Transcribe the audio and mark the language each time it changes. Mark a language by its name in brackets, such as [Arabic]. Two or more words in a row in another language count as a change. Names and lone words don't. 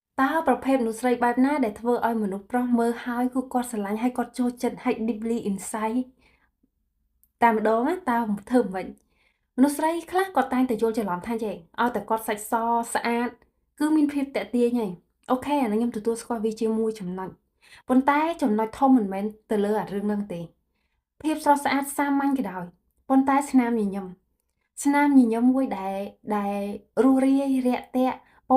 [Khmer] តើប្រភេទមនុស្សស្រីបែបណាដែលធ្វើឲ្យមនុស្សប្រុសមើលហើយគឺគាត់ស្រឡាញ់ហើយគាត់ចូលចិត្ត [English] hate deeply inside [Khmer] តែម្ដងណាតើធ្វើមិនវិញមនុស្សស្រីខ្លះគាត់តែងតែយល់ច្រឡំថាចេះឲ្យតែគាត់សាច់សស្អាតគឺមានភាពតាក់ទាញហើយអូខេ អានេះខ្ញុំទទួលស្គាល់វាជាមួយចំណុចប៉ុន្តែចំណុចធំមិនមែនទៅលើអារឿងហ្នឹងទេភាពស្រស់ស្អាតសាមញ្ញក៏ដោយប៉ុន្តែស្នាមញញឹមមួយដែលរស់រាយរាក់ទាក់ពោ